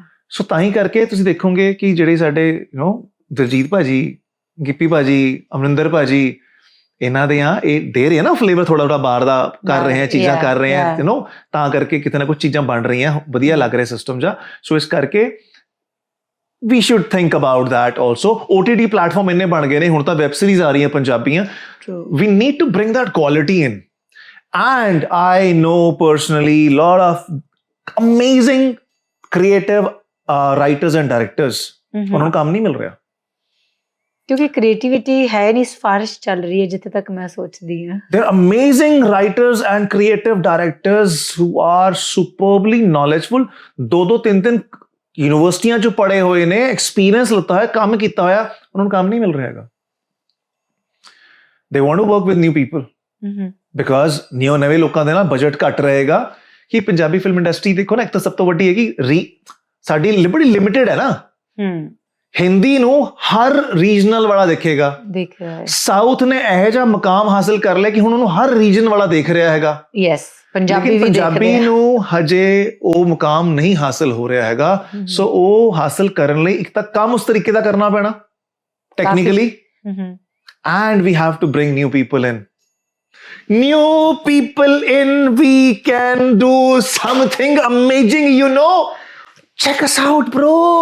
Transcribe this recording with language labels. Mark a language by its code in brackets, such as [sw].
[pa] ਸੋ ਤਾਂ ਹੀ ਕਰਕੇ ਤੁਸੀਂ ਦੇਖੋਗੇ ਕਿ ਜਿਹੜੇ ਸਾਡੇ ਦਿਲਜੀਤ ਭਾਜੀ, ਗਿੱਪੀ ਭਾਜੀ, ਅਮਰਿੰਦਰ ਭਾਜੀ, ਇਹਨਾਂ ਦੇ ਇਹ ਦੇ ਰਹੇ ਆ ਨਾ ਫਲੇਵਰ, ਥੋੜਾ ਥੋੜਾ ਬਾਹਰ ਦਾ ਕਰ ਰਹੇ ਆ, ਚੀਜ਼ਾਂ ਕਰ ਰਹੇ ਆ, ਤਾਂ ਕਰਕੇ ਕਿਤੇ ਨਾ ਕੁਝ ਚੀਜ਼ਾਂ ਬਣ ਰਹੀਆਂ, ਵਧੀਆ ਲੱਗ ਰਿਹਾ ਸਿਸਟਮ ਜਾ। ਸੋ ਇਸ ਕਰਕੇ [en] we should think about that also. [pa] OTT platform ਇੰਨੇ ਬਣ ਗਏ ਨੇ, ਹੁਣ ਤਾਂ ਵੈਬ ਸੀਰੀਜ਼ ਆ ਰਹੀਆਂ ਪੰਜਾਬੀਆਂ। [en] We need to bring that quality in. And I know personally lot of amazing creative writers and directors. [pa] ਉਹਨਾਂ ਨੂੰ ਕੰਮ ਨਹੀਂ ਮਿਲ ਰਿਹਾ ਕਿਉਂਕਿ ਕ੍ਰੀਏਟੀਵਿਟੀ ਹੈ ਨਹੀਂ, ਸਿਫਾਰਿਸ਼ ਚੱਲ ਰਹੀ ਹੈ ਜਿੱਥੇ ਤੱਕ ਮੈਂ ਸੋਚਦੀ ਹਾਂ। [en] There are amazing writers and creative directors who are superbly knowledgeable. [pa] 2-2 3-3 ਯੂਨੀਵਰਸਿਟੀਆਂ 'ਚ ਪੜ੍ਹੇ ਹੋਏ ਨੇ, ਐਕਸਪੀਰੀਅੰਸ ਲਿੱਤਾ ਹੋਇਆ, ਕੰਮ ਕੀਤਾ ਹੋਇਆ, ਉਹਨਾਂ ਨੂੰ ਕੰਮ ਨਹੀਂ ਮਿਲ ਰਿਹਾ ਹੈਗਾ। [en] They want to work with new people because [pa] ਨਵੇਂ ਲੋਕਾਂ ਦੇ ਨਾਲ ਬਜਟ ਘੱਟ ਰਹੇਗਾ। ਕਿ ਪੰਜਾਬੀ ਫਿਲਮ ਇੰਡਸਟਰੀ ਦੇਖੋ ਨਾ, ਇੱਕ ਤਾਂ ਸਭ ਤੋਂ ਵੱਡੀ ਹੈ ਕਿ ਸਾਡੀ ਬੜੀ ਲਿਮਿਟਡ ਹੈ ਨਾ। ਹਿੰਦੀ ਨੂੰ ਹਰ ਰੀਜਨਲ ਵਾਲਾ ਦੇਖੇਗਾ, ਸਾਊਥ ਨੇ ਇਹੋ ਜਿਹਾ ਮਕਾਮ ਹਾਸਿਲ ਕਰ ਲਿਆ ਕਿ ਹੁਣ ਉਹਨੂੰ ਹਰ ਰੀਜਨ ਵਾਲਾ ਦੇਖ ਰਿਹਾ ਹੈਗਾ। ਯੈਸ, ਪੰਜਾਬੀ ਨੂੰ ਹਜੇ ਉਹ ਮੁਕਾਮ ਨਹੀਂ ਹਾਸਿਲ ਹੋ ਰਿਹਾ ਹੈਗਾ। ਸੋ ਉਹ ਹਾਸਿਲ ਕਰਨ ਲਈ ਇੱਕ ਤਾਂ ਕੰਮ ਉਸ ਤਰੀਕੇ ਦਾ ਕਰਨਾ ਪੈਣਾ technically, [en] And we have to bring new people in. New people in, we can do something amazing, check us out bro.